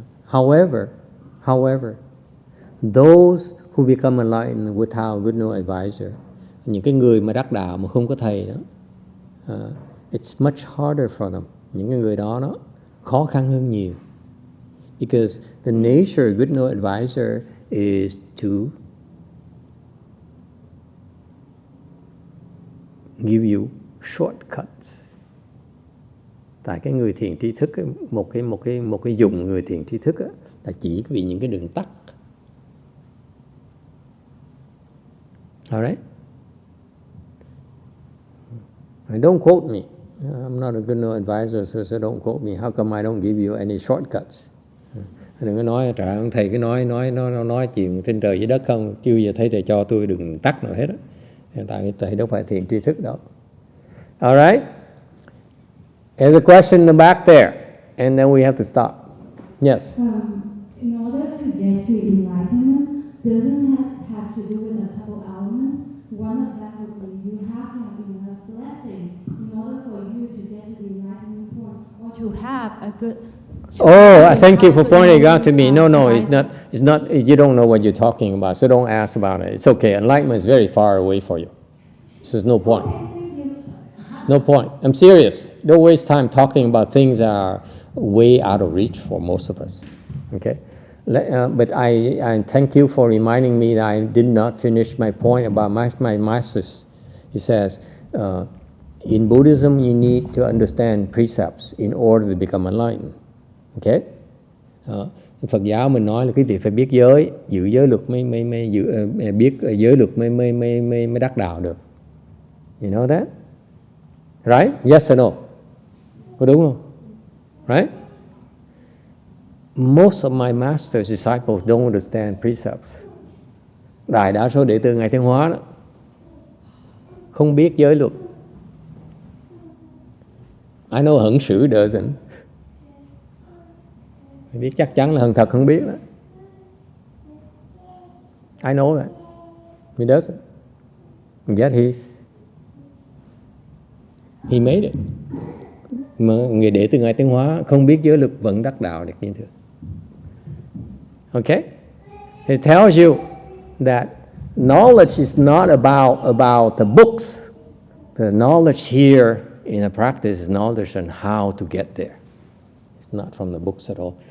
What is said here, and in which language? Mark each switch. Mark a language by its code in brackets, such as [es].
[en] However, those who become enlightened without good knowing advisor, [vi] những cái người mà đắc đạo mà không có thầy đó, [en] it's much harder for them. [vi] Những cái người đó nó khó khăn hơn nhiều. [en] Because the nature of good knowing advisor is to give you shortcuts. [vi] Tại cái người thiền tri thức ấy, một cái dùng người thiền tri thức ấy, là chỉ vì những cái đường tắt. [en] Alright? Don't quote me. I'm not a good knowing advisor, so don't quote me. How come I don't give you any shortcuts? [vi] Đừng có nói trời ơi, thầy cứ nói chuyện trên trời dưới đất không, chưa giờ thấy thầy cho tôi đường tắt nào hết á. Tại thầy đâu phải thiền tri thức đâu. [en] Alright? There's a question in the back there, and then we have to stop. Yes. In order to get to enlightenment, doesn't have to do with a couple elements. One of them would be you have to have enough blessing in order for you to get to the enlightenment point, or to have a good. Oh, thank you for pointing out to me. No, it's not. You don't know what you're talking about, so don't ask about it. It's okay. Enlightenment is very far away for you, so there's no point. There's no point. I'm serious. Don't waste time talking about things that are way out of reach for most of us. Okay? But I thank you for reminding me that I did not finish my point about my masters. He says, in Buddhism, you need to understand precepts in order to become enlightened. Okay? [vi] Phật giáo mình nói là quý vị phải biết giới, giữ giới luật mới biết giới luật mới đắc đạo được. [en] You know that? Right? Yes or no? [vi] Có đúng không? [en] Right? Most of my master's disciples don't understand precepts. [vi] Đại đa số đệ tử Ngài Thiên Hóa đó không biết giới luật. [en] I know hận sử doesn't. [vi] Biết chắc chắn là hận thật không biết đó. [en] I know that. He doesn't. Yet he made it. [vi] Mà người đệ tử Ngài Tiến Hóa không biết giới luật vẫn đắc đạo được như thường. [en] Okay? It tells you that knowledge is not about the books. The knowledge here in a practice is knowledge on how to get there. It's not from the books at all.